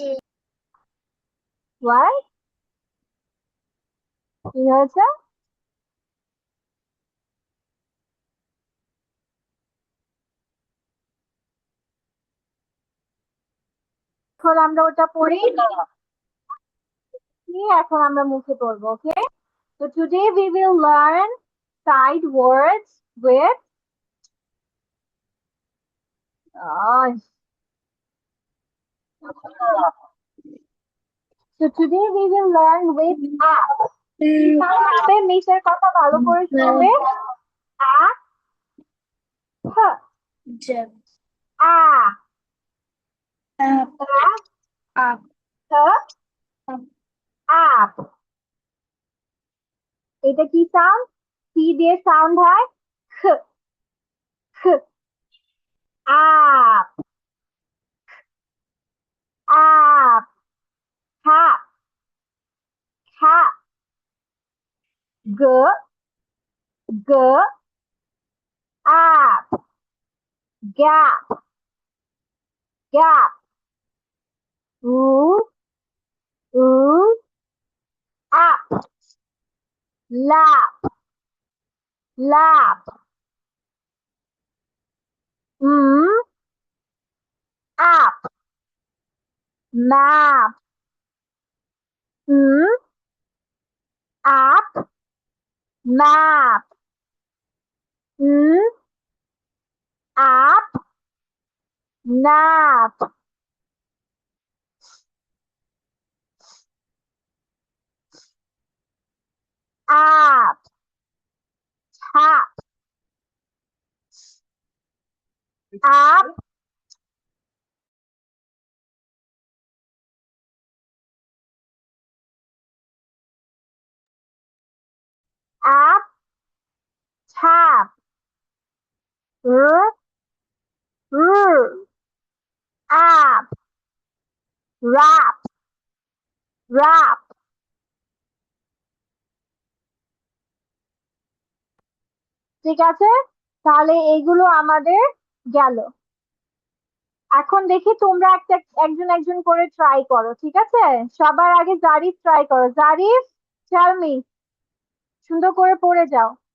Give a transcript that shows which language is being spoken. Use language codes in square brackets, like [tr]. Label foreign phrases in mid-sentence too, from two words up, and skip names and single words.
[bn] ওয়াই? কি হয়েছে? এখন আমরা ওটা পড়ি, এখন আমরা মুখে পড়বো, ওকে? [en] So today we will learn sight words with so today we will learn with app. [bn] কিভাবে মিসের কথা ভালো করে শুনবে? [en] app, জ্যাম app, app app [bn] app. এটা কি সাউন্ড? সি দিয়ে সাউন্ড হয় খ, খ, [en] app, app, cat, cat, g, g, app, gap, gap, oo, oo, app, lap, lap, app, map, app, map, app, nap, app, tap, app, app, tap, r, r, app, wrap, wrap. [bn] ঠিক আছে, তাহলে এইগুলো আমাদের গেল। এখন দেখি তোমরা একজন একজন করে ট্রাই করো, ঠিক আছে? সবার আগে জারিফ ট্রাই করো। জারিফ, [en] tell me, [bn] সুন্দর করে পড়ে যাও।